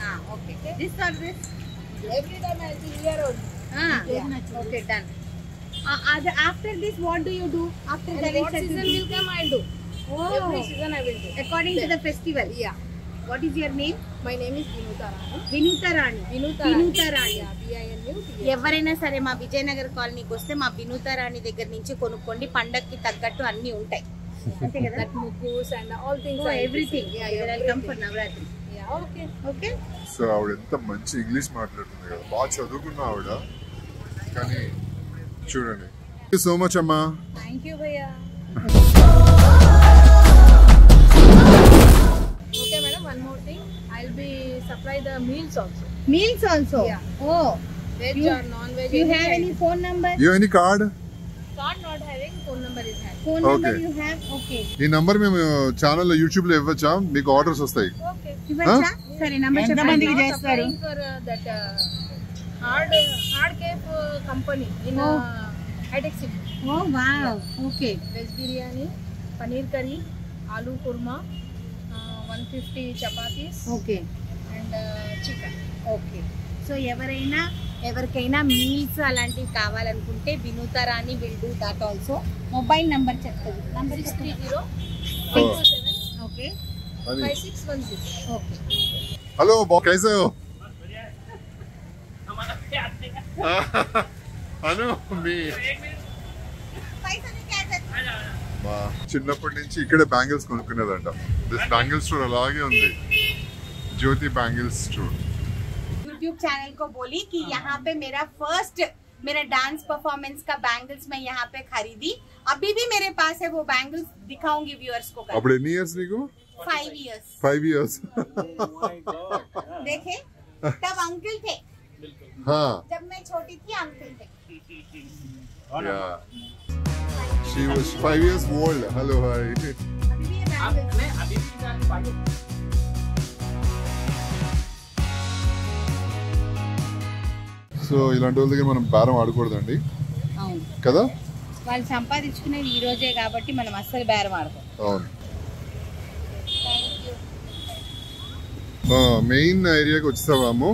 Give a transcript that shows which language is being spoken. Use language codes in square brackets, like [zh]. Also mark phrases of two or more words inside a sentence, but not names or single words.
[en] Okay. This or this? Every time I see here only. Yeah. Okay, done. After this, what do you do? After And that, what season will come, I will do. Every season I will do. According to the festival. Yeah. What is your name? My name is Vinuta Rani. [te] వినూత రాణి. Vinuta రాణి. [en] Yeah, BINUTA. [te] ఎవరైనా సరే మా విజయనగర్ కాలనీకి వస్తే మా వినూత రాణి దగ్గర నుంచి కొనుక్కోండి. పండక్కి తగ్గట్టు అన్ని ఉంటాయి. అంతే కదా? [en] That mugus and all things. So are everything. Yeah, You will come for everything. నవరాత్రి. Yeah, okay. Okay? [te] సో ఆవిడ ఎంత మంచి ఇంగ్లీష్ మాట్లాడుతుంది కదా, బాగా చదువుకున్న ఆవిడ. కానీ చూడండి. [en] thank you so much [te] అమ్మా. [en] Thank you, Bhaiya. Okay, madam. One more thing. I'll be supply the meals also. Meals also. Yeah. Oh. Veg or non-veg. You have any phone number? You any card? Card not having, phone number is having. Phone number Okay. you have? Okay. [te] ఈ నంబర్ మేము ఛానల్లో యూట్యూబ్ లో ఇవ్వచ్చా? మీకు ఆర్డర్స్ వస్తాయి. [en] Okay. [te] ఇవ్వచ్చా? సరే నంబర్ [en] I'm [te] చెప్పండి. [en] not applying for that hard cafe company in high-tech city. Oh wow. Okay. Veg biryani, paneer curry, aloo kurma, 150 chapatis Okay. and chicken. [te] ఓకే. సో ఎవరికైనా మీల్స్ అలాంటివి కావాలనుకుంటే వినూత రాణి [en] will do that also. [te] మొబైల్ నంబర్ చెప్తుంది. నంబర్ 630 [en] Oh. [te] 527 ఓకే. అని 5610. ఓకే. [hi] హలో कैसे हो? [te] అను మీ మా చిన్నప్పటి నుంచి ఇక్కడే బ్యాంగిల్స్ కొనుక్కునేదంట. [en] this bangle store [te] అలాగే ఉంది, జ్యోతి బ్యాంగిల్ స్టోర్. [en] YouTube channel [hi] को बोली कि यहाँ पे मेरा [en] dance performance [hi] का बैंगल्स मैं यहाँ पे खरीदी. अभी भी मेरे पास है वो बैंगल्स, दिखाऊंगी व्यूअर्स को. [te] అప్పుడు ఎన్ని ఇయర్స్ నీకు? [en] 5 years. 5 years. [hi] देखे तब अंकल थे, जब मैं छोटी थी अंकल थे. [en] Yeah. She was 5 years old. Hello, hi. [hi] अभी भी ये बैंगल्स. [te] సో ఇలాంటి వాళ్ళ దగ్గర మనం బేరం ఆడకూడదండి అవును కదా. వాళ్ళు సంపాదించుకునేది ఈ రోజే కాబట్టి మనం అస్సలు బేరం ఆడతాం. అవును. మెయిన్ ఏరియాకి వచ్చేసాము.